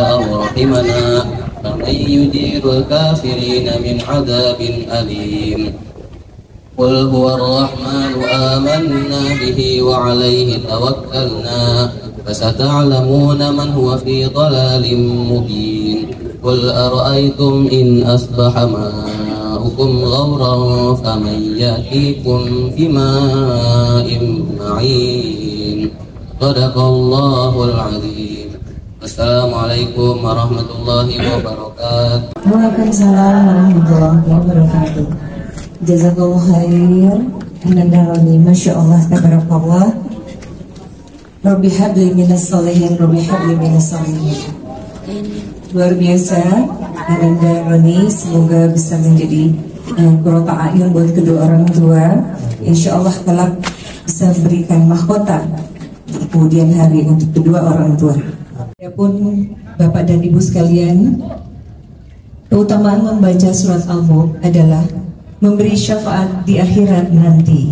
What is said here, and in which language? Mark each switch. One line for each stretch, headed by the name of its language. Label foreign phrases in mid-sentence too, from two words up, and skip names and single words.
Arabic: أو رحمنا فمن يجير الكافرين من عذاب أليم قل هو الرحمن آمنا به وعليه توكلنا فستعلمون من هو في ضلال مبين قل أرأيتم إن أصبح ماؤكم غورا فمن يأتيكم بماء معين صدق الله العظيم السلام عليكم ورحمة الله وبركاته. وعليكم السلام ورحمة الله وبركاته. جزاك الله خير. Anandalani, ما شاء الله، تبارك الله. رب هب لي من الصالحين، رب هب لي من الصالحين.
Indonesian: Luar biasa, Ananda Roni, semoga bisa menjadi
Arabic: قرة أعين
Indonesian: buat kedua orang tua.
Arabic: إن شاء الله
Indonesian: kelak bisa memberikan mahkota di kemudian hari untuk kedua orang tua. Adapun Bapak dan Ibu sekalian, keutamaan membaca surat Al-Mulk adalah memberi syafaat di akhirat nanti.